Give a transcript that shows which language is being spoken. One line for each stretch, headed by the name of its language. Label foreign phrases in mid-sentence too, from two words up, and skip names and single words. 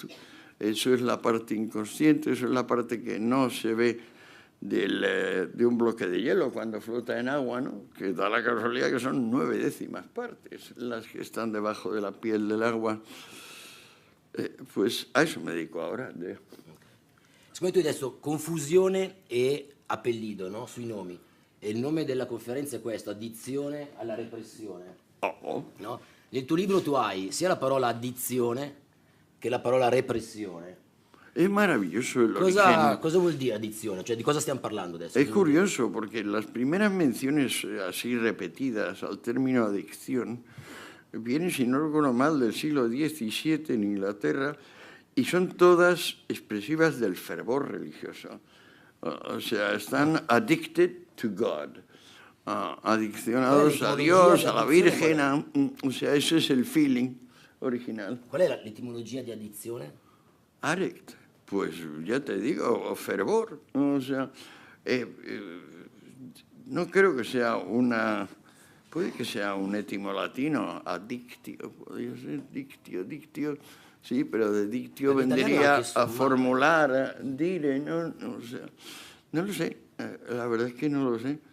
Spanish: Eso es la parte inconsciente, eso es la parte que no se ve de un bloque de hielo cuando flota en agua, ¿no? Que da la casualidad que son 9/10 partes las que están debajo de la piel del agua. Pues a eso me dedico ahora.
Italian: Secondo te adesso confusione e appellido, no? Sui nomi. E il nome della conferenza è questo: addizione alla repressione. Oh. No? Nel tuo libro tu hai sia la parola addizione che la parola repressione.
Spanish: Es maravilloso el origen.
Italian: Cosa vuol dire addizione? Cioè, di cosa stiamo parlando adesso?
Spanish: Es curioso porque las primeras menciones así repetidas al término adicción vienen, si no recuerdo mal, del siglo XVII en Inglaterra y son todas expresivas del fervor religioso. O sea, están
English: addicted to God.
Spanish: Adiccionados a Dios, a la Virgen, o sea, ese es el feeling original.
Italian: Qual è l'etimologia di addizione?
Spanish: Addict, pues ya te digo, fervor, o sea, no creo que sea puede que sea un étimo latino, addictio, podría ser dictio, sí, pero de dictio vendría a formular, dire, no, o sea, no lo sé, la verdad es que no lo sé.